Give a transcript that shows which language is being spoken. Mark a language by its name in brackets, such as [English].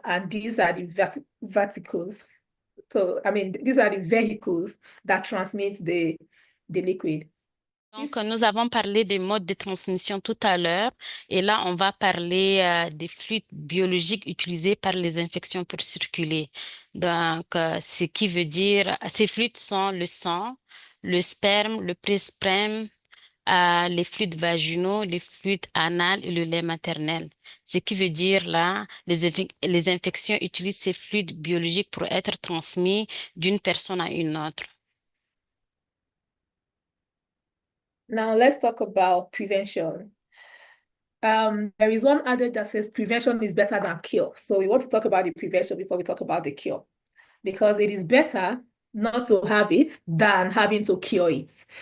[English] And these are the verticals. So, I mean, these are the vehicles that transmit the liquid. [French] Donc, nous avons parlé des modes de transmission tout à l'heure et là, on va parler des fluides biologiques utilisés par les infections pour circuler. Donc, ce qui veut dire, ces fluides sont le sang, le sperme, le pré-sperme, les fluides vaginaux, les fluides anal et le lait maternel. Ce qui veut dire là, les infections utilisent ces fluides biologiques pour être transmis d'une personne à une autre. [English] Now let's talk about prevention. There is one adage that says prevention is better than cure. So we want to talk about the prevention before we talk about the cure, because it is better not to have it than having to cure it.